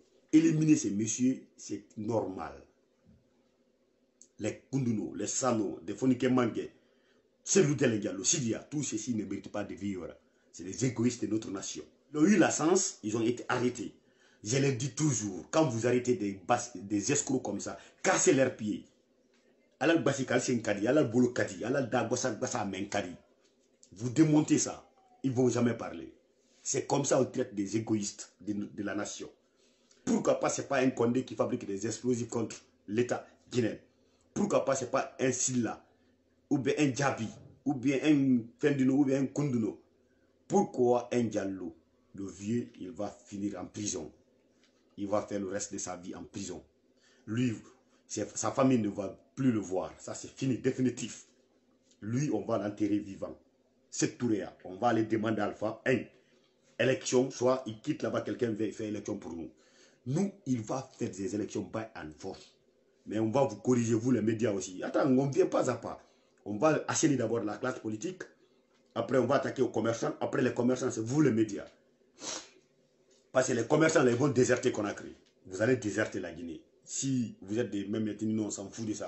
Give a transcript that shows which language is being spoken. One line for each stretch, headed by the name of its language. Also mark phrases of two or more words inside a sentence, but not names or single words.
French: Éliminer ces messieurs, c'est normal. Les Kunduno, les Sano, les Fonike Mange, Seloudel Diallo, Sidia, tous ceux-ci ne méritent pas de vivre. C'est les égoïstes de notre nation. Ils ont eu la chance, ils ont été arrêtés. Je les dis toujours, quand vous arrêtez des escrocs comme ça, cassez leurs pieds. Alal Basikal Senkadi, Alal Bolo Kadi, Alal Dagosak Basa Menkadi. Vous démontez ça, ils ne vont jamais parler. C'est comme ça on traite des égoïstes de la nation. Pourquoi pas ce n'est pas un Condé qui fabrique des explosifs contre l'État guinéen? Pourquoi pas ce n'est pas un Silla, ou bien un Djabi, ou bien un Fendino, ou bien un Kunduno? Pourquoi un Diallo? Le vieux, il va finir en prison. Il va faire le reste de sa vie en prison. Lui, sa famille ne va plus le voir. Ça, c'est fini, définitif. Lui, on va l'enterrer vivant. C'est Touréa. On va aller demander à Alpha, élection, soit il quitte là-bas, quelqu'un veut faire élection pour nous. Nous, il va faire des élections
English: by and force.
French: Mais on va vous corriger, vous les médias aussi. Attends, on ne vient pas à pas. On va assainir d'abord la classe politique. Après, on va attaquer aux commerçants. Après, les commerçants, c'est vous les médias. Parce que les commerçants, là, ils vont déserter Conakry. Vous allez déserter la Guinée. Si vous êtes des mêmes ethnies, nous, on s'en fout de ça.